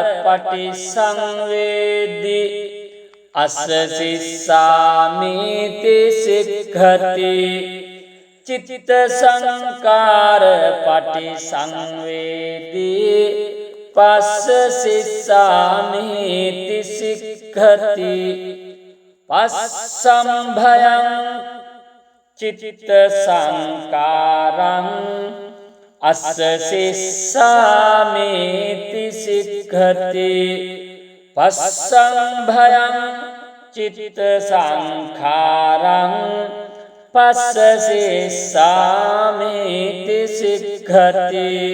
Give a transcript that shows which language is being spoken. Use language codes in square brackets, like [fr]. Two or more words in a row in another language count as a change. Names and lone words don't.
[pi] පටිසංවේදී අස්ස සිස්සාමිති සික්ඛති චිත්ත සංකාර පටිසංවේදී පස්ස සිස්සාමිති සික්ඛති පස්සම් භයං චිත්ත සංකාරං අස්ස සිස්සාමිති සික්ඛති පස්සං භයං චිත්ත සංඛාරං පස්ස සිස්සාමිති සික්ඛති